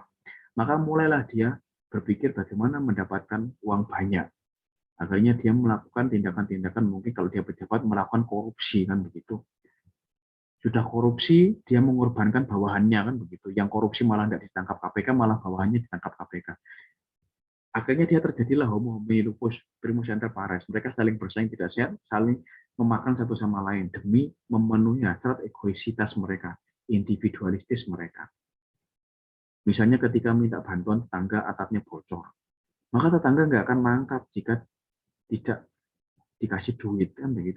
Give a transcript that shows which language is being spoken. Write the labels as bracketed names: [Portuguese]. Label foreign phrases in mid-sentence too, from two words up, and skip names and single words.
[Indonesian] Maka mulailah dia berpikir bagaimana mendapatkan uang banyak. Akhirnya dia melakukan tindakan-tindakan, mungkin kalau dia pejabat melakukan korupsi kan begitu. Sudah korupsi, dia mengorbankan bawahannya kan begitu. Yang korupsi malah tidak ditangkap KPK, malah bawahannya ditangkap KPK. Akhirnya dia terjadilah [Latin] homo homini lupus, primus inter pares. [Indonesian] Mereka saling bersaing tidak sehat, saling memakan satu sama lain demi memenuhi hasrat egoisitas mereka, individualistis mereka. Misalnya ketika minta bantuan tetangga atapnya bocor, maka tetangga nggak akan mangkat jika tidak dikasih duit kan begitu.